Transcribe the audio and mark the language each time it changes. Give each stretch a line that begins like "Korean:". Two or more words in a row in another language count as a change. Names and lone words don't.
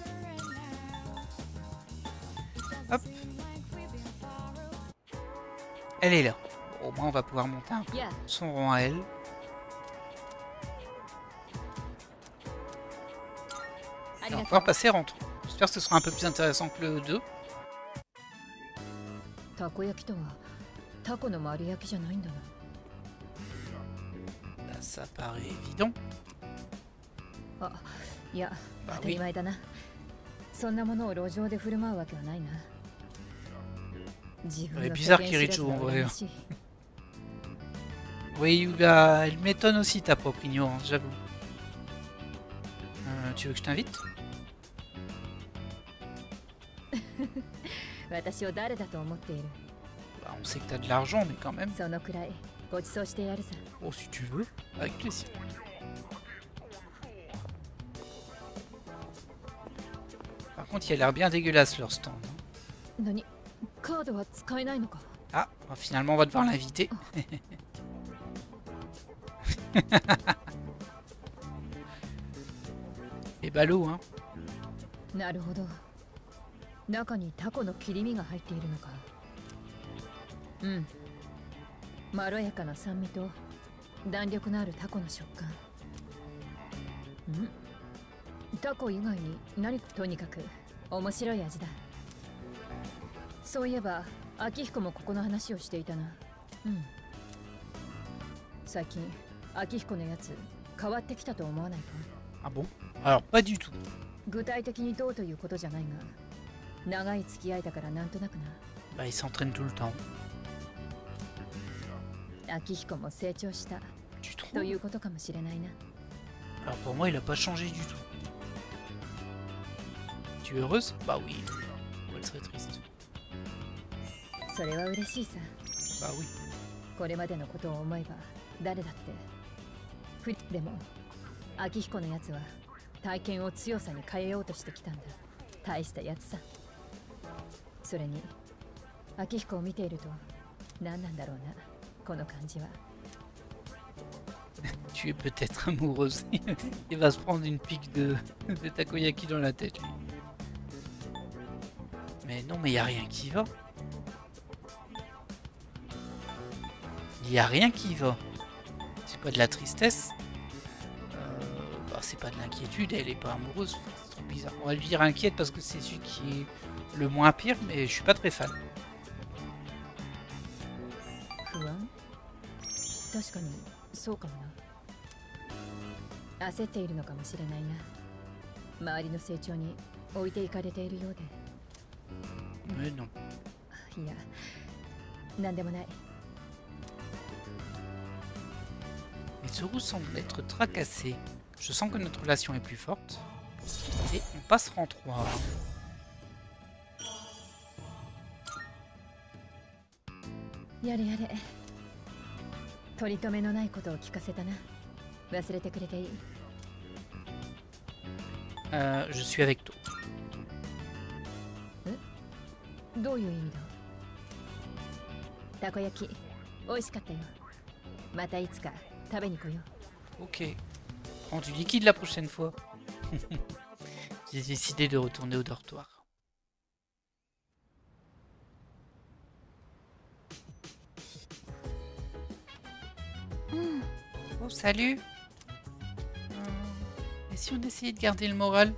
French: Hop. Elle est là. Au moins, on va pouvoir monter un peu son rang à elle. Et on va pouvoir passer rentre. J'espère que ce sera un peu plus intéressant que le 2.
Japanese: たこ焼きとはタコの丸焼きじゃないんだな。
French: Bah, ça paraît évident.
Japanese: あ、いや、
French: Bah
Japanese: 当たり
French: oui.
Japanese: 前だな。そんなものを路上で振る舞うわけはないな。自分
French: Ouais,
Japanese: の
French: bizarre
Japanese: 世間知らず Kirichou が
French: en
Japanese: 羨
French: vrai.
Japanese: ましい。
French: Oui, bah, elle m'étonne aussi ta propre ignorance, j'avoue. Tu veux que je t'invite?
Japanese: 私を誰だと思っている。
French: Bah, on sait que t'as de l'argent, mais quand même.
Japanese: そのくらいご馳走してやるさ。
French: Oh, si tu veux, avec plaisir. Par contre, il a l'air bien dégueulasse leur stand.
Japanese: 何？カードは使えないのか？
French: Ah, bah, finalement, on va devoir l'inviter. Et ballot, hein.
Japanese: なるほど。中にタコの切り身が入っているのか。うん。まろやかな酸味と弾力のあるタコの食感。タコ以外に何かとにかく面白い味だ。そういえば秋彦もここの話をしていたな。最近秋彦のやつ変わってきたと思わないか？
French: Ah bon? Alors, pas du tout.
Japanese: 具体的にどうということじゃないが、長い付き合いだからなんとなくな。
French: Bah, il s'entraîne tout le temps.
Japanese: 秋彦も成長した
French: Tu
Japanese: と
French: trouves?
Japanese: いうことかもしれないな。
French: Alors, pour moi, il a pas changé du tout. Tu es heureuse? Bah oui. Oh, elle serait triste.
Japanese: それは嬉しいさ。
French: Bah oui.
Japanese: これまでのことを思えば誰だってでも秋彦のやつは体験を強さに変えようとしてきたんだ。大したやつさ。それに秋彦を見ていると何なんだろうな、この感じは。
French: Tu es peut-être amoureuse. Il va se prendre une pique de takoyaki dans la tête, lui. Mais non, mais il n'y a rien qui va. Il n'y a rien qui va. C'est pas de la tristesse. Bah, c'est pas de l'inquiétude. Elle est pas amoureuse. Enfin, c'est trop bizarre. On va lui dire inquiète parce que c'est celui qui est le moins pire, mais je suis pas très fan.
Japanese: 不安？確かにそうかもな。焦っているのかもしれないな。周りの成長に置いていかれているようで。
French: Mais non.
Japanese: いや、なんでもない。
French: Mais Zoro semble être tracassé. Je sens que notre relation est plus forte. Et on passera en 3.
Japanese: やれやれ。取り留めのないことを聞かせたな。忘れてくれていい。
French: Je suis avec toi.
Japanese: どういう意味だ？たこ焼き、美味しかったよ。またいつか食べに来よう。
French: Ok. Prends du liquide la prochaine fois. J'ai décidé de retourner au dortoir. Oh, salut. Et si on essayait de garder le moral?